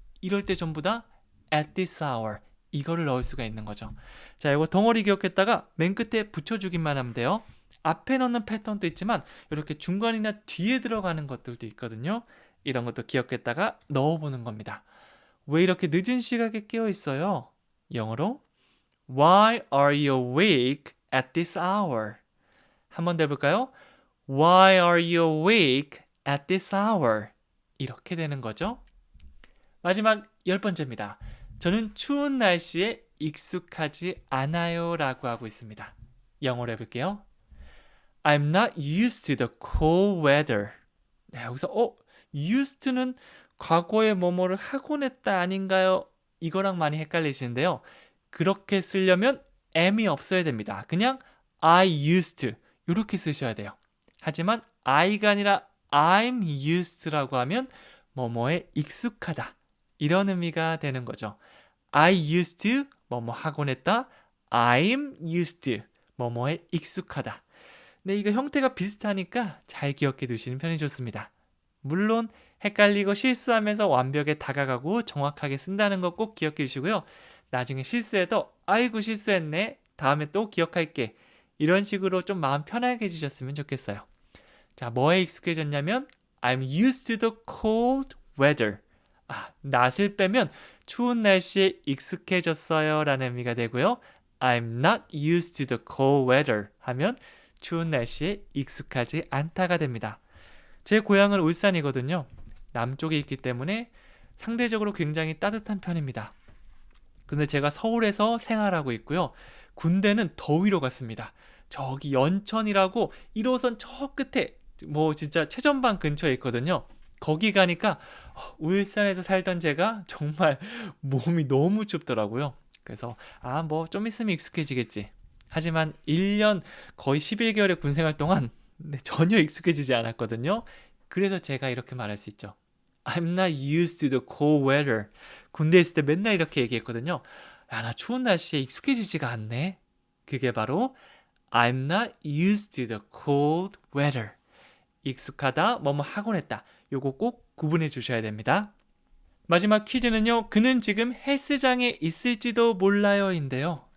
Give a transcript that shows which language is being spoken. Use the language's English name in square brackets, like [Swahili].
[Korean] 이럴 때 전부 다 [English] at this hour [Korean] 이거를 넣을 수가 있는 거죠. 자, 이거 덩어리 기억했다가 맨 끝에 붙여주기만 하면 돼요. 앞에 넣는 패턴도 있지만 이렇게 중간이나 뒤에 들어가는 것들도 있거든요. 이런 것도 기억했다가 넣어보는 겁니다. 왜 이렇게 늦은 시각에 깨어 있어요? 영어로 [English] Why are you awake at this hour? [Korean] 한 번 더 해볼까요? [English] Why are you awake at this hour? [Korean] 이렇게 되는 거죠. 마지막 10번째입니다. 저는 추운 날씨에 익숙하지 않아요 라고 하고 있습니다. 영어로 해볼게요. [English] I'm not used to the cold weather. [Korean] 네, 여기서 used to는 과거에 뭐뭐를 하곤 했다 아닌가요? 이거랑 많이 헷갈리시는데요. 그렇게 쓰려면 am이 없어야 됩니다. 그냥 [English] I used to [Korean] 이렇게 쓰셔야 돼요. 하지만 I가 아니라 [English] I'm used to [Korean] 라고 하면 뭐뭐에 익숙하다 이런 의미가 되는 거죠. [English] I used to [Korean] 뭐뭐 하곤 했다. [English] I'm used to [Korean] 뭐뭐에 익숙하다. 네, 이거 형태가 비슷하니까 잘 기억해 두시는 편이 좋습니다. 물론 헷갈리고 실수하면서 완벽에 다가가고 정확하게 쓴다는 거 꼭 기억해 주시고요. 나중에 실수해도 아이고 실수했네. 다음에 또 기억할게. 이런 식으로 좀 마음 편하게 해주셨으면 좋겠어요. 자, 뭐에 익숙해졌냐면 [English] I'm used to the cold weather. [Korean] 낫을 빼면 추운 날씨에 익숙해졌어요 라는 의미가 되고요. [English] I'm not used to the cold weather [Korean] 하면 추운 날씨에 익숙하지 않다가 됩니다. 제 고향은 울산이거든요. 남쪽에 있기 때문에 상대적으로 굉장히 따뜻한 편입니다. 근데 제가 서울에서 생활하고 있고요. 군대는 더 위로 갔습니다. 저기 연천이라고 1호선 저 끝에 뭐 진짜 최전방 근처에 있거든요. 거기 가니까 울산에서 살던 제가 정말 몸이 너무 춥더라고요. 그래서 뭐 좀 있으면 익숙해지겠지. 하지만 1년 거의 11개월의 군생활 동안 전혀 익숙해지지 않았거든요. 그래서 제가 이렇게 말할 수 있죠. [English] I'm not used to the cold weather. [Korean] 군대에 있을 때 맨날 이렇게 얘기했거든요. 나 추운 날씨에 익숙해지지가 않네. 그게 바로 [English] I'm not used to the cold weather. [Korean] 익숙하다, 뭐뭐 하곤 했다. 요거 꼭 구분해 주셔야 됩니다. 마지막 퀴즈는요. 그는 지금 헬스장에 있을지도 몰라요인데요.